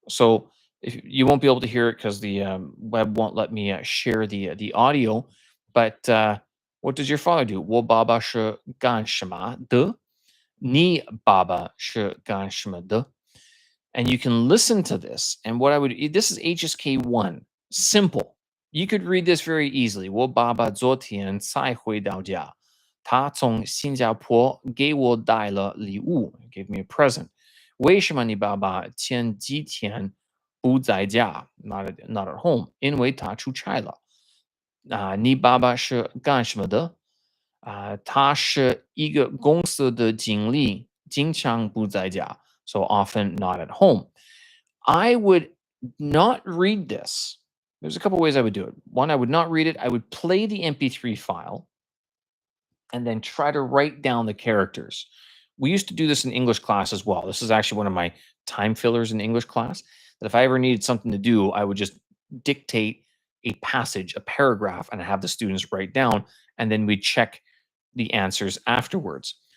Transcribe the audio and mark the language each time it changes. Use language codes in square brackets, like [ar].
[en] So if you won't be able to hear it because the web won't let me share the audio, but what does your father do? [zh] 我爸爸是干什么的？你爸爸是干什么的？ [en] And you can listen to this. And what I would, this is HSK 1, simple. You could read this very easily. [zh] 我爸爸昨天才回到家，他从新加坡给我带了礼物 [en] gave me a present. [zh] 为什么你爸爸前几天不在家 [en] not at home? [zh] 因为他出差了。你爸爸是干什么的？他是一个公司的经理，经常不在家, [en] so often not at home. I would not read this. There's a couple ways I would do it. One, I would not read it. I would play the MP3 file and then try to write down the characters. We used to do this in English class as well. This is actually one of my time fillers in English class. That if I ever needed something to do, I would just dictate a passage, a paragraph, and have the students write down, and then we'd check the answers afterwards.